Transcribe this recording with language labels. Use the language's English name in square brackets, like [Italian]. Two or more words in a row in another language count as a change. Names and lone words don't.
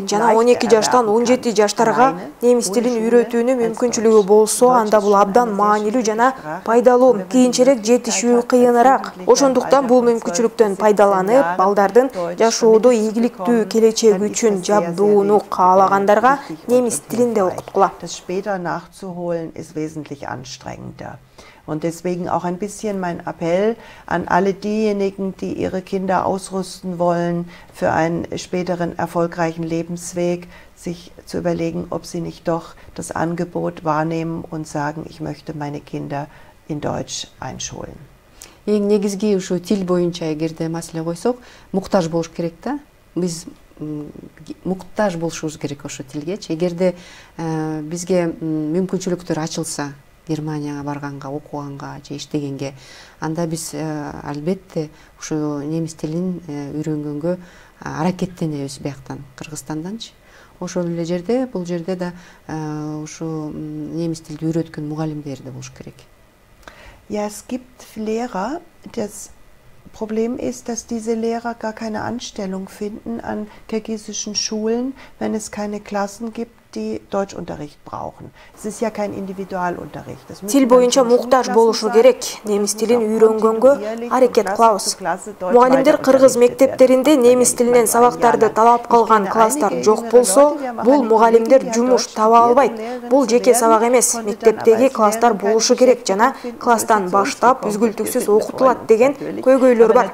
[Kyrgyz] Жана 12 жаштан 17 жаштарга немис тилин үйрөтүүнүн мүмкүнчүлүгү болсо, анда бул абдан маанилүү жана пайдалуу. Кийинчерээк жетишүү кыйыныраак. Ошондуктан бул мүмкүнчүлүктөн пайдаланып, балдардын жашоодо ийгиликтүү келечек үчүн жабдууну каалагандарга немис тилинде окуткула. [German] Und deswegen auch ein bisschen mein Appell an alle diejenigen, die ihre Kinder ausrüsten wollen für einen späteren erfolgreichen Lebensweg, sich zu überlegen, ob sie nicht doch das Angebot wahrnehmen und sagen, ich möchte meine Kinder in Deutsch einschulen. [Kyrgyz] Эң негизги ушу тил боюнча эгерде маселе койсок, муктаж болуш керек да. Биз муктаж болушубуз керек ошо тилгечи. Эгерде бизге мүмкүнчүлүктөр ачылса, Германияга барганга, окуганга же иштегенге, анда биз албетте ушу немис тилин үйрөнгөнгө аракеттенебиз бияктан, Кыргызстанданчы. Ошол эле жерде, бул жерде да ушу немис тилди үйрөткөн мугалимдер да болуш керек. [German] Ja, es gibt Lehrer, das Problem ist, dass diese Lehrer gar keine Anstellung finden an kirgisischen Schulen, wenn es keine Klassen gibt, die Deutschunterricht brauchen. Es ist ja kein Individualunterricht. [Kyrgyz] Тил боюнча муктаж болушу керек. Немис тилин үйрөнгөнгө аракет кылабыз. Мугалимдер кыргыз мектептеринде немис тилинен сабактарды талап кылган класстар жок болсо, бул мугалимдер жумуш таба албайт. Бул жеке сабак эмес, мектептеги класстар болушу керек жана класстан баштап үзгүлтүксүз окутулат деген көйгөйлөр бар.